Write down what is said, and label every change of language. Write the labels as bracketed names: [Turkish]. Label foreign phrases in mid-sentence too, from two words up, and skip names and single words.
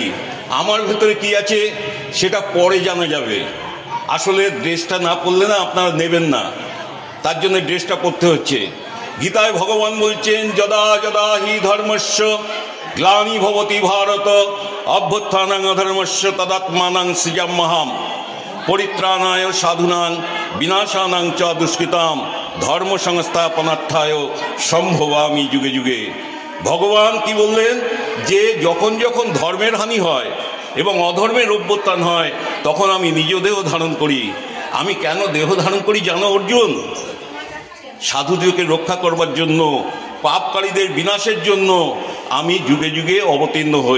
[Bangla] আমার ভেতরে কি আছে সেটা পরে জানা যাবে। আসলে ড্রেসটা না পরলে না আপনারা নেবেন না, তার জন্য ড্রেসটা পরতে হচ্ছে। গীতায় ভগবান বলছেন [Sanskrit] যদা যদা হি ধর্মস্য গ্লানি ভবতি ভারত অভ্যুত্থানাং অধর্মস্য তদাত্মানাং সৃজাম্যহম পরিত্রাণায় সাধুনাং বিনাশানাং চ দুষ্কৃতাম ধর্ম সংস্থাপনার্থায় সম্ভবামি যুগে যুগে। [Bangla] ভগবান কি বললেন? যে যখন যখন ধর্মের হানি হয় এবং অধর্মের অভ্যুত্থান হয়, তখন আমি নিজ দেহ ধারণ করি। আমি কেন দেহ ধারণ করি জানো অর্জুন? সাধুদেরকে রক্ষা করবার জন্য, পাপকারীদের বিনাশের জন্য আমি যুগে যুগে অবতীর্ণ হই।